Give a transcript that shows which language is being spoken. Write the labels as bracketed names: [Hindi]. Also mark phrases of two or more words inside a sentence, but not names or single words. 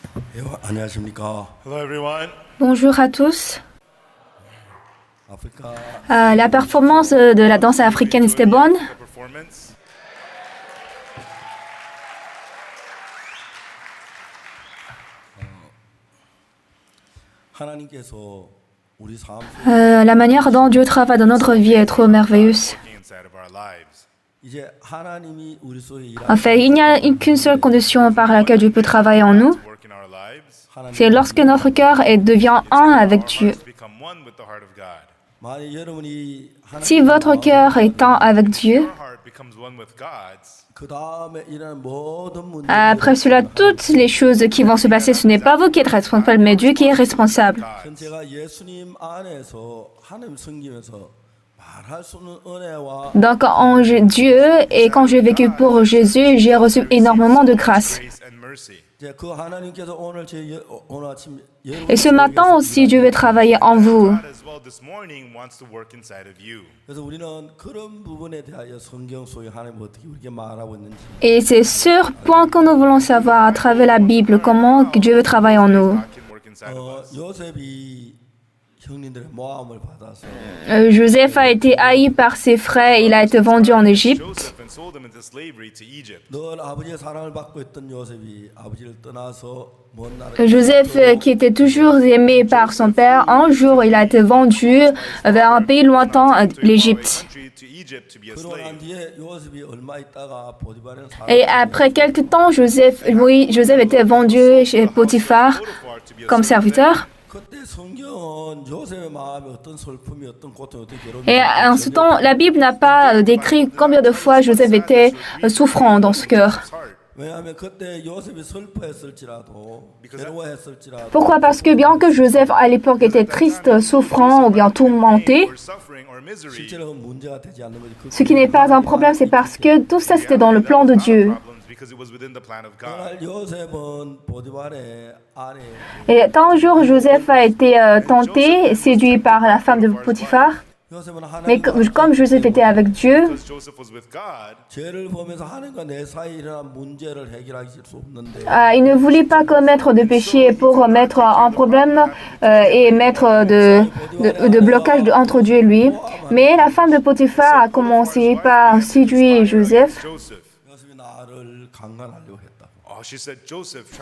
[Korean] 안녕하십니까. [English] Hello, everyone. [French] Bonjour à tous. [Korean] 아프리카 [French] La performance de la danse africaine était bonne. [English] The performance. [Korean] 하나님께서 우리 삶 [French] La manière dont Dieu travaille dans notre vie est trop merveilleuse. [English] Working inside of our lives. [Korean] 이제 하나님이 우리 속에 일하는 [French] En fait, il n'y a qu'une seule condition par laquelle Dieu peut travailler en nous. [English] To work in our lives. [French] C'est lorsque notre cœur devient un avec Dieu. [English] Hearts become one with the heart of God. [Korean] 만약 여러분이 [French] Si votre cœur est un avec Dieu, [English] Our heart becomes one with God's. [Korean] 그 다음에 일하는 모든 문제 [French] après cela, toutes les choses qui vont se passer, ce n'est pas vous qui êtes responsable, mais Dieu qui est responsable. [Korean] 전 제가 예수님 안에서 하나님 섬기면서 말할 수 없는 은혜와 [French] Donc, en Dieu, et quand j'ai vécu pour Jésus, j'ai reçu énormément de grâce. [English] Grace and mercy. [Korean] 이제 그 하나님께서 오늘 오늘 아침 [French] Et ce matin aussi, Dieu veut travailler en vous. [English] God as well this morning wants to work inside of you. [Korean] 그래서 우리는 그런 부분에 대하여 성경 속에 하나님 어떻게 우리에게 말하고 있는지 [French] Et c'est ce point que nous voulons savoir à travers la Bible, comment Dieu veut travailler en nous. [English] God can work inside of us. [Korean] 요셉이 형님들의 모함을 받아서 [French] Joseph a été haï par ses frères, il a été vendu en Égypte. [English] Joseph and sold him into slavery to Egypt. [Korean] 늘 아버지의 사랑을 받고 있던 요셉이 아버지를 떠나서 먼 나라 [French] Joseph, qui était toujours aimé par son père, un jour il a été vendu vers un pays lointain, l'Égypte. [English] Country to Egypt to be a [Korean] 그러고 난 [English] slave. [Korean] 뒤에 요셉이 얼마 있다가 보디발의 [French] Et après quelque temps, Joseph était vendu chez Potiphar [English] Potiphar to be a [French] comme [English] slave. [French] serviteur. [Korean] 그때 성경은 요셉의 마음에 어떤 슬픔이 어떤 고통이 어떤 괴로움이 [French] Et en ce temps, la Bible n'a pas décrit combien de fois Joseph était souffrant dans ce cœur. [English] His heart. [Korean] 왜냐하면 그때 요셉이 슬퍼했을지라도 괴로워했을지라도 [French] Pourquoi? Parce que bien que Joseph à l'époque était triste, souffrant ou bien tourmenté, [English] Or suffering or misery. [Korean] 실제로 문제가 되지 않는 거지. [French] ce qui n'est pas un problème, c'est parce que tout ça c'était dans le plan de Dieu. [English] Problems because it was within the plan of God. [Korean] 그날 요셉은 보디발의 아내 [French] Et un jour, Joseph a été tenté, séduit par la femme de Potiphar. [Korean] 요셉은 [French] Mais [Korean] 하나님과 [French] comme Joseph était avec Dieu, [English] Because Joseph was with God, [Korean] 죄를 보면서 하나님과 내 사이에 일어난 문제를 해결하기 수 없는데 [French] il ne voulait pas commettre de péché pour mettre un problème et mettre de blocage entre Dieu et lui. Mais la femme de Potiphar a commencé par séduire Joseph. Joseph. [Korean] 요셉이 나를 강간하려고 했다. [English] Oh, she said Joseph tried